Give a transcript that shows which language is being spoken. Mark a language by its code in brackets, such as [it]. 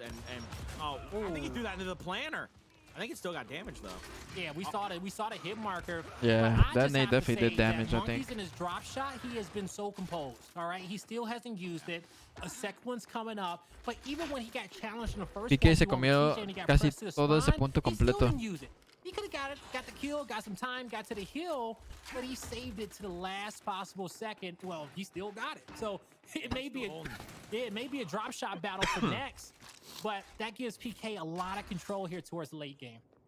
[en] I think he threw that into the planner. I think it still got damage though. Yeah, we saw the hit marker. Yeah, that nade definitely did damage, I think. Monkeys in his drop shot, he has been so composed. All right, he still hasn't used it. A second one's coming up, but even when he got challenged in the first [es] PK se comió casi todo ese punto completo. [en] He could have got the kill, got some time, got to the hill, but he saved it to the last possible second. Well, he still got it. So it may be a drop shot battle for next, but that gives PK a lot of control here towards the late game.